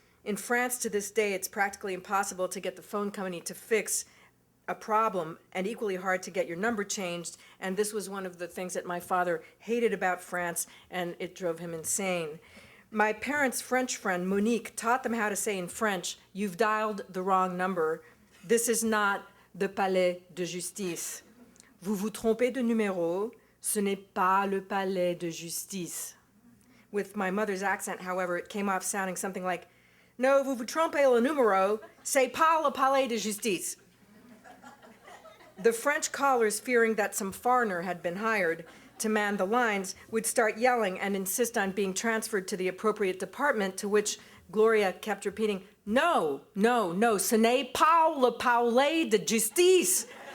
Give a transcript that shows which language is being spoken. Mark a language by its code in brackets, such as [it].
[en] In France, to this day, it's practically impossible to get the phone company to fix a problem, and equally hard to get your number changed, and this was one of the things that my father hated about France, and it drove him insane. My parents' French friend, Monique, taught them how to say in French, "You've dialed the wrong number. This is not the Palais de Justice. [fr] Vous vous trompez de numéro. Ce n'est pas le Palais de Justice." [en] With my mother's accent, however, it came off sounding something like, [fr] "No, vous vous trompez le numéro. C'est pas le Palais de Justice." [en] The French callers, fearing that some foreigner had been hired to man the lines, would start yelling and insist on being transferred to the appropriate department, to which Gloria kept repeating, [fr] "No, no, no, ce n'est pas le Palais de Justice."